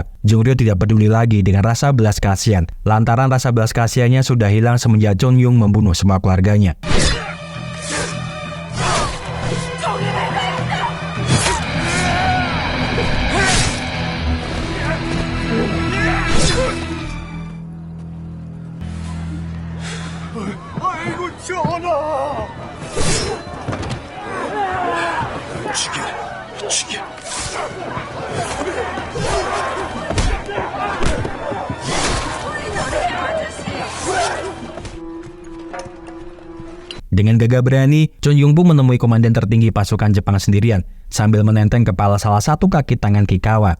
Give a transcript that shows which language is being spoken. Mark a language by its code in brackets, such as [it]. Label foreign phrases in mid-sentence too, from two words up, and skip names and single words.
[id] Jongryo tidak peduli lagi dengan rasa belas kasihan, lantaran rasa belas kasihannya sudah hilang semenjak Chongyong membunuh semua keluarganya. [ko] 아이고 전하. 죽여. [id] Dengan gagah berani, Chongyong pun menemui komandan tertinggi pasukan Jepang sendirian, sambil menenteng kepala salah satu kaki tangan Kikawa.